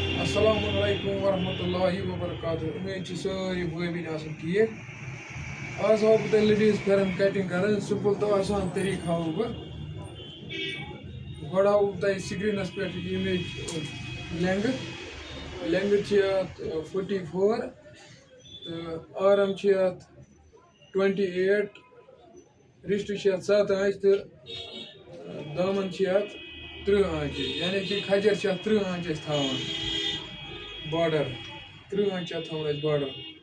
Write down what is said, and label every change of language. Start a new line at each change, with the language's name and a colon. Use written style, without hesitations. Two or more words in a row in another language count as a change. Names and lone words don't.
Arabic: السلام عليكم ورحمة الله وبركاته.
Kashmiri: उम्मीद छ सारी भाई बहन आसन ठीक। आज हाव बह लेडीज फेरन कटिंग कर सिंपल तो आसान तरीक हाव बह गो हाव तह स्क्रीनस पे इमेज लेंथ 44 तो आर्म 28 रिस्ट 7 आंच तो दामन 30 आंच यानी कि खजर 30 आंच थवान बॉर्डर 30 आंच थवान बॉर्डर